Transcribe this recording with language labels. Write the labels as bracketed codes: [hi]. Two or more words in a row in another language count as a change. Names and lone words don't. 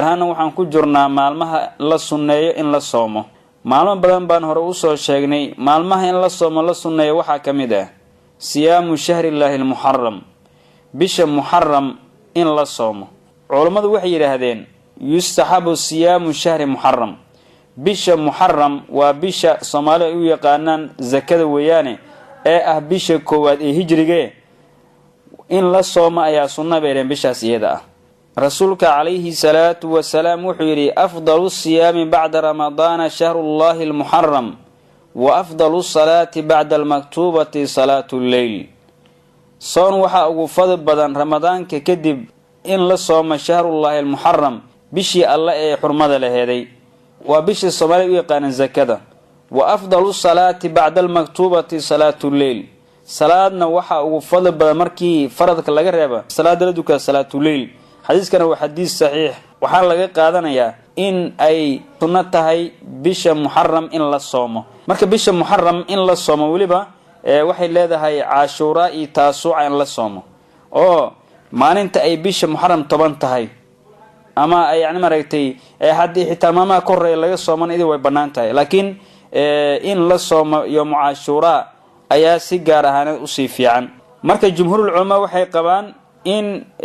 [so] ahaan waxaan ku jirnaa maalmaha la sunneeyo in la soomo maalmo badan baan hore u soo sheegnay maalmaha in la soomo la sunneeyo waxaa ka mid ah [ar] صيام شهر الله المحرم [so] bisha muharram in la soomo culimadu waxay yiraahdeen [ar] يستحب صيام شهر محرم [so] bisha muharram waa bisha Soomaaliya u yaqaanaan zakada weeyaane ee ah bisha koowaad ee hijriga in la soomo ayaa sunna beereen bishaas iyada ah rasuulka [ar] عليه الصلاة والسلام [so] wuxuu yiri [ar] أفضل الصيام بعد رمضان شهر الله المحرم وأفضل الصلاة بعد المكتوبة صلاة الليل [so] soon waxa ugu fadl badan ramadaanka kadib in la soomo [ar] شهر الله المحرم [so] bishii alla ee xurmada laheeday waa bishii Soomaaliya u yaqaan zakada [ar] وأفضل الصلاة بعد المكتوبة صلاة الليل [so] salaadna waxa ugu fadl badan markii faradka laga reebo salaada la duka [ar] صلاة الليل [so] xadiiskana waa xadiis saxiix waxa laga qaadanayaa in ay sunna tahay bisha muharram in la soomo marka bisha muharram in la soomo waliba waxay leedahay Ashura iyo Taasuuca in la soomo oo maalinta ay bisha muharram 10 tahay ama ay yani maragtay hadii xitaa maama korreey laga sooman idii way banaan tahay laakiin in la soomo [ar] يوم عاشوراء [so] ayaa si gaar ahaan u sii fiican marka [ar] جمهور العلماء [so] waxay qabaan in